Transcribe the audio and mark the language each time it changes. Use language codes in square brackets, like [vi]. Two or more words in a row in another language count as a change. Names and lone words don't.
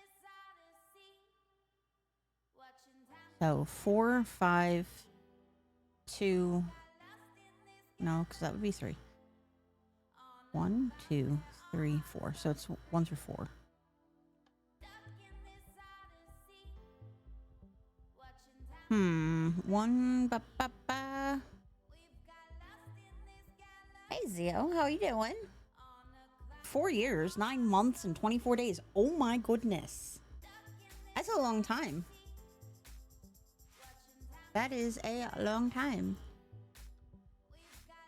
[en] So 4, 5, 2. No, because that would be 3. 1, 2, 3, 4. So it's 1 through 4. One. Ba, ba, ba. Hey, Zio, how are you doing? 4 years, 9 months, and 24 days. Oh my goodness. That's a long time. That is a long time.